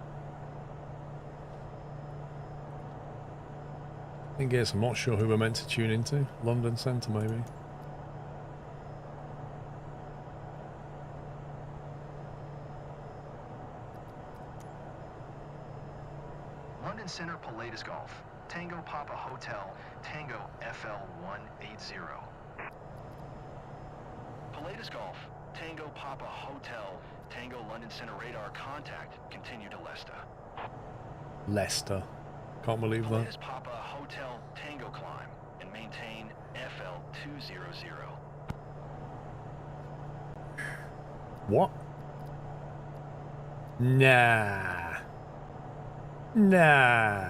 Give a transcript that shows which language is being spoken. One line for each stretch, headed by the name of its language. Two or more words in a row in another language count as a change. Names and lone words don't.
English: I guess I'm not sure who we're meant to tune into. London Centre, maybe. London Center, Pilatus Golf. Tango Papa Hotel, Tango FL180. Pilatus Golf, Tango Papa Hotel, Tango London Center radar contact, continue to Leicester. Leicester. Can't believe that. Pilatus Papa Hotel Tango climb and maintain FL200. What? Nah. Nah.